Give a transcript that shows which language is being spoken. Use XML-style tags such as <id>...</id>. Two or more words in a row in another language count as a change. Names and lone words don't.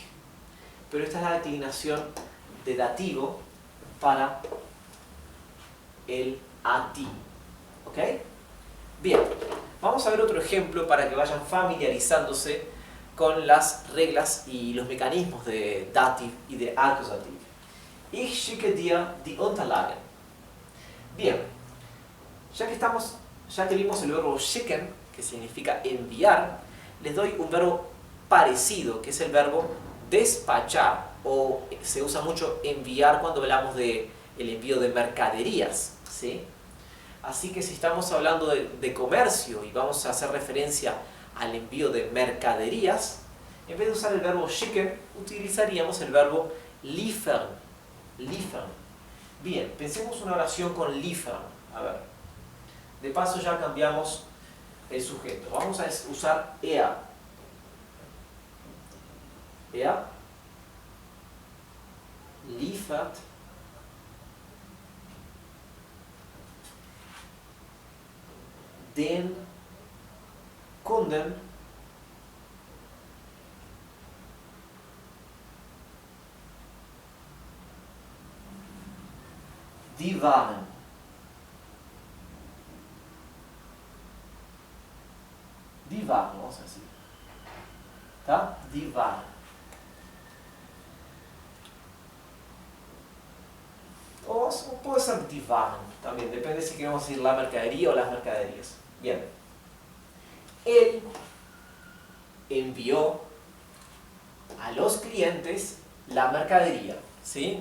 <es>Pero esta es la declinación de dativo para el a ti. ¿Ok? Bien, vamos a ver otro ejemplo para que vayan familiarizándose con las reglas y los mecanismos de dative y de accusative.</es> <de>Ich schicke dir die Unterlagen.</de> <es>Bien, ya que vimos el verbo schicken, que significa enviar, les doy un verbo parecido, que es el verbo despachar, o se usa mucho enviar cuando hablamos de el envío de mercaderías, ¿sí? Así que si estamos hablando de comercio y vamos a hacer referencia al envío de mercaderías, en vez de usar el verbo schicken, utilizaríamos el verbo liefern. Liefern. Bien, pensemos una oración con liefern. A ver, de paso ya cambiamos el sujeto. Vamos a usar er.</es> <de>Er liefert den Kunden die Waren. Die Waren,</de> <es>vamos a decir. ¿Está?</es> <de>Die Waren.</de> <es>O puede ser</es> <de>die Waren</de> <es>también, depende si queremos decir la mercadería o las mercaderías. Bien. Él envió a los clientes la mercadería, ¿sí?</es>